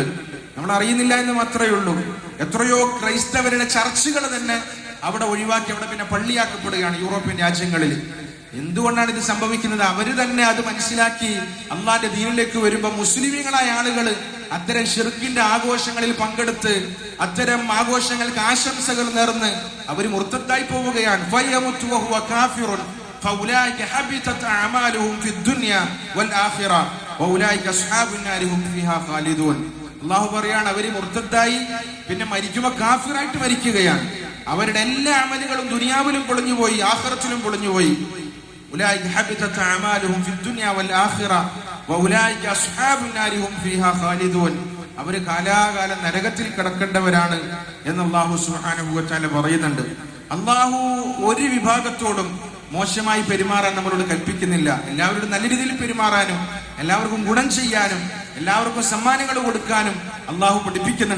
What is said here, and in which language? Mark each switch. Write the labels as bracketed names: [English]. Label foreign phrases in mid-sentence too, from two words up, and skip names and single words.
[Malayalam] നമ്മൾ അറിയുന്നില്ല എന്ന് മാത്രമേ ഉള്ളൂ. എത്രയോ ക്രൈസ്തവരുടെ ചർച്ചുകൾ തന്നെ അവിടെ ഒഴിവാക്കി അവിടെ പിന്നെ പള്ളിയാക്കപ്പെടുകയാണ് യൂറോപ്യൻ രാജ്യങ്ങളിൽ. എന്തുകൊണ്ടാണ് ഇത് സംഭവിക്കുന്നത്? അവര് തന്നെ അത് മനസ്സിലാക്കി അള്ളാഹിന്റെ ദീനിലേക്ക് വരുമ്പോ മുസ്ലിമീങ്ങളായ ആളുകൾ അത്തരം ഷിർക്കിന്റെ ആഘോഷങ്ങളിൽ പങ്കെടുത്ത് അത്തരം ആഘോഷങ്ങൾക്ക് ആശംസകൾ നേർന്ന് അവര് മുർത്തദ്ദായി പോവുകയാണ്. [Arabic] فأولئك حبطت أعمالهم في الدنيا والآخرة وأولئك أصحاب النار هم فيها خالدون. [Malayalam] അള്ളാഹു പറയാണ്, അവര് മുർത്തദ്ദായി പിന്നെ മരിക്കുമ്പോ കാഫിറായിട്ട് മരിക്കുകയാണ്. അവരുടെ എല്ലാ അമലുകളും ദുനിയാവിലും പൊളിഞ്ഞുപോയി, ആഖിറത്തിലും പൊളിഞ്ഞുപോയി. [Arabic] أولئك حبطت أعمالهم في الدنيا والآخرة وأولئك أصحاب النار هم فيها خالدون. [Malayalam] അവര് കാലാകാലം നരകത്തിൽ കിടക്കേണ്ടവരാണ് എന്ന് [Arabic] الله سبحانه وتعالى [Malayalam] പറയുന്നുണ്ട്. അള്ളാഹു ഒരു വിഭാഗത്തോടും മോശമായി പെരുമാറാൻ നമ്മളോട് കൽപ്പിക്കുന്നില്ല. എല്ലാവരോടും നല്ല രീതിയിൽ പെരുമാറാനും എല്ലാവർക്കും ഗുണം ചെയ്യാനും എല്ലാവർക്കും സമ്മാനങ്ങൾ കൊടുക്കാനും അള്ളാഹു പഠിപ്പിക്കുന്നുണ്ട്.